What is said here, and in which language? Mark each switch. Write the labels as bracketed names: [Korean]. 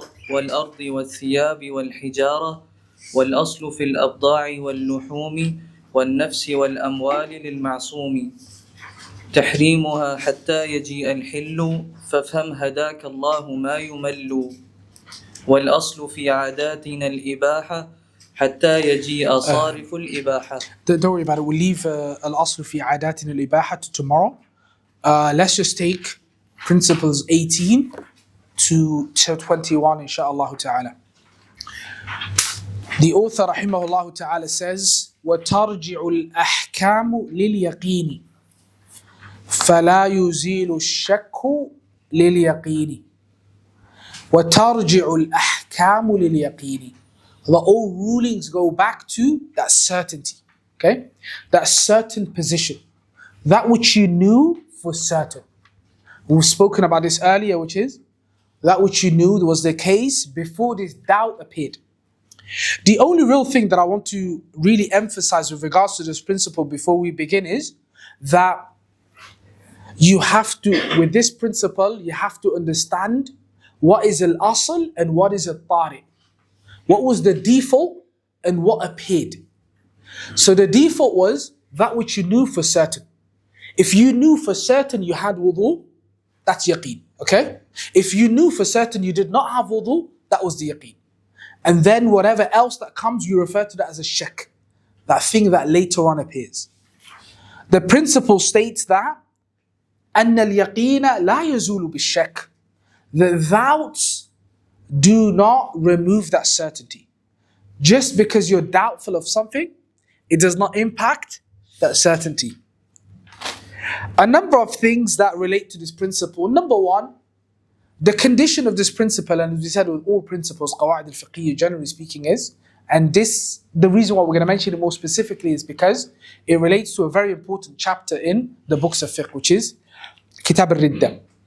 [Arabic] والأرض والثياب والحجارة والأصل في الأبضاع واللحوم والنفس والأموال للمعصوم تحريمها حتى يجيء الحل فافهم هداك الله ما يمل والأصل في عاداتنا الإباحة حتى يجيء صارف الإباحة. [English] Don't worry about it. We'll leave [Arabic] al-aslu fi adatin al-ibaha [English] to tomorrow. Let's just take principles 18 to 21, inshaAllah ta'ala. The author, rahimahullah ta'ala, says, [Arabic] وَتَرْجِعُ الْأَحْكَامُ لِلْيَقِينِ فَلَا يُزِيلُ الشَّكُّ لِلْيَقِينِ وَتَرْجِعُ الْأَحْكَامُ لِلْيَقِينِ. [English] The all rulings go back to that certainty, okay? That certain position. That which you knew for certain. We've spoken about this earlier, which is that which you knew was the case before this doubt appeared. The only real thing that I want to really emphasize with regards to this principle before we begin is that you have to, with this principle, you have to understand what is al-asl and what is al-tari. What was the default and what appeared. So the default was that which you knew for certain. If you knew for certain you had wudu, that's yaqeen, okay? If you knew for certain you did not have wudu, that was the yaqeen. And then whatever else that comes, you refer to that as a shak, that thing that later on appears. The principle states that [Arabic] أن اليقين لا يزول بالشك. [English] The doubts do not remove that certainty. Just because you're doubtful of something, it does not impact that certainty. A number of things that relate to this principle. Number one, the condition of this principle, and as we said with all principles, Qawāʿid al-Fiqhiyyah generally speaking is, and this, the reason why we're going to mention it more specifically is because it relates to a very important chapter in the books of fiqh, which is Kitab al-Ridda.